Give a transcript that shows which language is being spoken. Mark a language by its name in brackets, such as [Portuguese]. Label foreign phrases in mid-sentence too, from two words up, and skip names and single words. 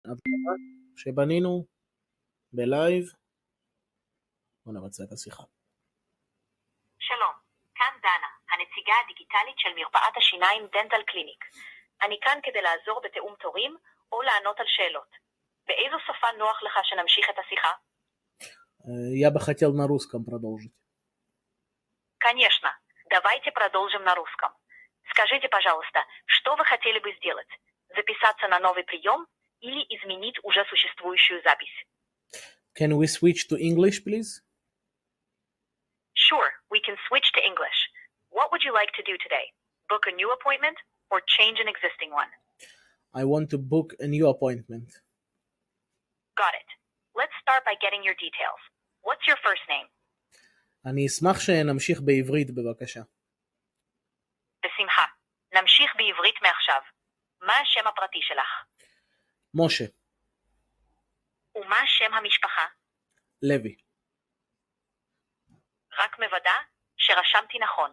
[Hebrew] הדגמה שבנינו בלייב. בואו נבצע את השיחה. שלום, כאן דנה, הנציגה הדיגיטלית של מרפאת השיניים דנטל קליניק. אני כאן כדי לעזור בתאום תורים או לענות על שאלות. באיזו שפה נוח לך שנמשיך את השיחה? [Russian] Я бы хотел на русском продолжить. Конечно. Давайте продолжим на русском. Скажите, пожалуйста, что вы хотели бы сделать? Записаться на новый прием или изменить уже существующую запись? [English] Can we switch to English, please? Sure, we can switch to English. What would you like to do today? Book a new appointment or change an existing one? I want to book a new appointment. Got it. Let's start by getting your details. What's your first name? [Hebrew] אני אשמח שנמשיך בעברית בבקשה. בשמחה. נמשיך בעברית מעכשיו. מה השם הפרטי שלך? משה. ומה שם המשפחה? לוי. רק מוודא שרשמתי נכון.